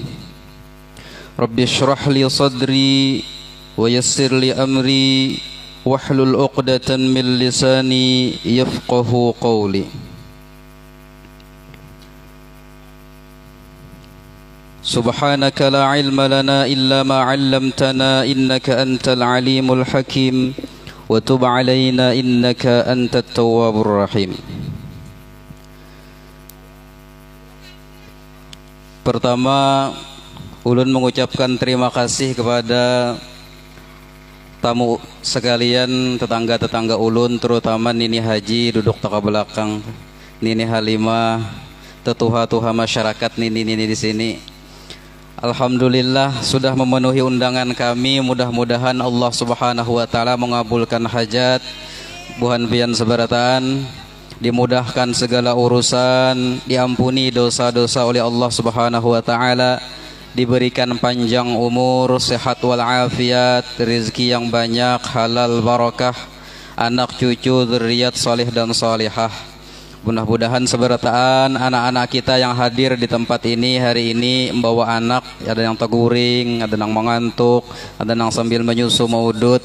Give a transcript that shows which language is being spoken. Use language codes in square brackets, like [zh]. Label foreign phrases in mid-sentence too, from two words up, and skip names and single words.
[ar] رب اشرح لي صدري ويسر لي أمري واحلل عقدة من لساني يفقهوا قولي. سبحانك لا علم لنا إلا ما علمتنا إنك أنت العليم الحكيم وتب علينا إنك أنت التواب الرحيم. [bjn] Pertama, ulun mengucapkan terima kasih kepada tamu sekalian, tetangga-tetangga ulun, terutama Nini Haji duduk tengah belakang, Nini Halimah, tetuha-tuha masyarakat Nini di sini. Alhamdulillah sudah memenuhi undangan kami. Mudah-mudahan Allah [ar] سبحانه وتعالى [bjn] mengabulkan hajat buhan pian sebarataan, dimudahkan segala urusan, diampuni dosa-dosa oleh Allah [ar] سبحانه وتعالى, [bjn] diberikan panjang umur, sehat walafiat, rezeki yang banyak, halal barakah, anak cucu, dzurriyyat salih dan salihah. Mudah-mudahan seberataan anak-anak kita yang hadir di tempat ini hari ini membawa anak, ada yang teguring, ada yang mengantuk, ada yang sambil menyusu maudud.